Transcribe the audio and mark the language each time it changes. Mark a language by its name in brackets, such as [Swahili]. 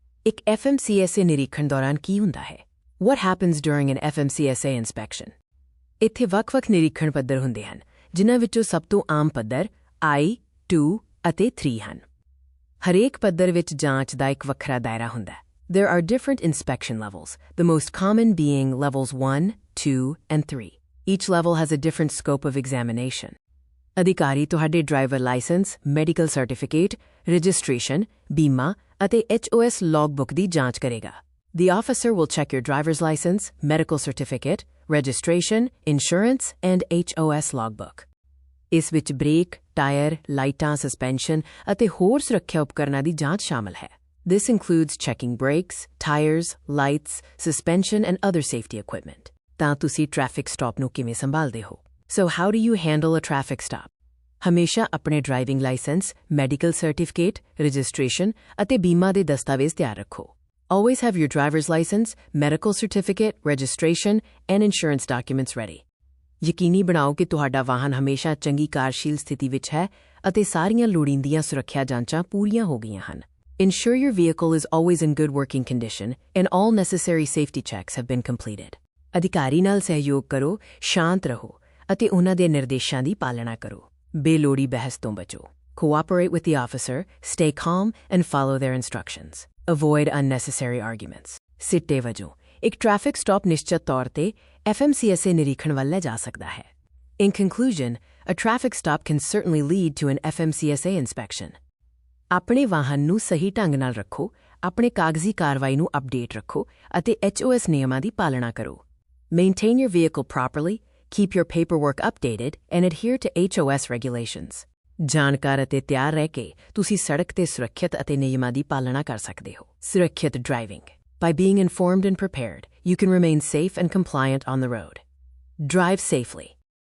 [Punjabi] ਇੱਕ FMCSA ਨਿਰੀਖਣ ਦੌਰਾਨ ਕੀ ਹੁੰਦਾ ਹੈ? [English] What happens during an FMCSA inspection? [Punjabi] ਇੱਥੇ ਵੱਖ-ਵੱਖ ਨਿਰੀਖਣ ਪੱਧਰ ਹੁੰਦੇ ਹਨ, ਜਿਨ੍ਹਾਂ ਵਿੱਚੋਂ ਸਭ ਤੋਂ ਆਮ ਪੱਧਰ I, 2 ਅਤੇ 3 ਹਨ। ਹਰੇਕ ਪੱਧਰ ਵਿੱਚ ਜਾਂਚ ਦਾ ਇੱਕ ਵੱਖਰਾ ਦਾਇਰਾ ਹੁੰਦਾ ਹੈ। [English] There are different inspection levels, the most common being levels 1, 2, and 3. Each level has a different scope of examination. [Punjabi] ਅਧਿਕਾਰੀ ਤੁਹਾਡੇ driver licence, medical certificate, registration, ਬੀਮਾ ਅਤੇ HOS ਲੌਗਬੁੱਕ ਦੀ ਜਾਂਚ ਕਰੇਗਾ। [English] The officer will check your driver's license, medical certificate, registration, insurance, and HOS logbook. [Punjabi] ਇਸ ਵਿੱਚ break, tyre, ਲਾਈਟਾਂ, suspension ਅਤੇ ਹੋਰ ਸੁਰੱਖਿਆ ਉਪਕਰਨਾਂ ਦੀ ਜਾਂਚ ਸ਼ਾਮਲ ਹੈ। [English] This includes checking brakes, tires, lights, suspension, and other safety equipment. [Punjabi] ਤਾਂ ਤੁਸੀਂ ਟ੍ਰੈਫਿਕ ਸਟਾਪ ਨੂੰ ਕਿਵੇਂ ਸੰਭਾਲਦੇ ਹੋ? [English] So how do you handle a traffic stop? [Punjabi] ਹਮੇਸ਼ਾ ਆਪਣੇ driving licence, medical certificate, registration ਅਤੇ ਬੀਮਾ ਦੇ ਦਸਤਾਵੇਜ਼ ਤਿਆਰ ਰੱਖੋ। [English] Always have your driver's license, medical certificate, registration, and insurance documents ready. [Punjabi] ਯਕੀਨੀ ਬਣਾਓ ਕਿ ਤੁਹਾਡਾ ਵਾਹਨ ਹਮੇਸ਼ਾ ਚੰਗੀ ਕਾਰਜਸ਼ੀਲ ਸਥਿਤੀ ਵਿੱਚ ਹੈ ਅਤੇ ਸਾਰੀਆਂ ਲੋੜੀਂਦੀਆਂ ਸੁਰੱਖਿਆ ਜਾਂਚਾਂ ਪੂਰੀਆਂ ਹੋ ਗਈਆਂ ਹਨ। [English] Ensure your vehicle is always in good working condition and all necessary safety checks have been completed. [Punjabi] ਅਧਿਕਾਰੀ ਨਾਲ ਸਹਿਯੋਗ ਕਰੋ, ਸ਼ਾਂਤ ਰਹੋ ਅਤੇ ਉਹਨਾਂ ਦੇ ਨਿਰਦੇਸ਼ਾਂ ਦੀ ਪਾਲਣਾ ਕਰੋ। ਬੇਲੋੜੀ ਬਹਿਸ ਤੋਂ ਬਚੋ। [English] Cooperate with the officer, stay calm, and follow their instructions. Avoid unnecessary arguments. [Punjabi] ਸਿੱਟੇ ਵਜੋਂ ਇੱਕ ਟ੍ਰੈਫਿਕ ਸਟਾਪ ਨਿਸ਼ਚਿਤ ਤੌਰ ਤੇ FMCSA ਨਿਰੀਖਣ ਵੱਲ ਲੈ ਜਾ ਸਕਦਾ ਹੈ। [English] In conclusion, a traffic stop can certainly lead to an FMCSA inspection. [Punjabi] ਆਪਣੇ ਵਾਹਨ ਨੂੰ ਸਹੀ ਢੰਗ ਨਾਲ ਰੱਖੋ, ਆਪਣੇ ਕਾਗਜ਼ੀ ਕਾਰਵਾਈ ਨੂੰ ਅਪਡੇਟ ਰੱਖੋ ਅਤੇ HOS ਨਿਯਮਾਂ ਦੀ ਪਾਲਣਾ ਕਰੋ। [English] Maintain your vehicle properly, keep your paperwork updated, and adhere to HOS regulations. [Punjabi] ਜਾਣਕਾਰ ਅਤੇ ਤਿਆਰ ਰਹਿ ਕੇ ਤੁਸੀਂ ਸੜਕ ਤੇ ਸੁਰੱਖਿਅਤ ਅਤੇ ਨਿਯਮਾਂ ਦੀ ਪਾਲਣਾ ਕਰ ਸਕਦੇ ਹੋ। ਸੁਰੱਖਿਅਤ driving. [English] By being informed and prepared, you can remain safe and compliant on the road. Drive safely.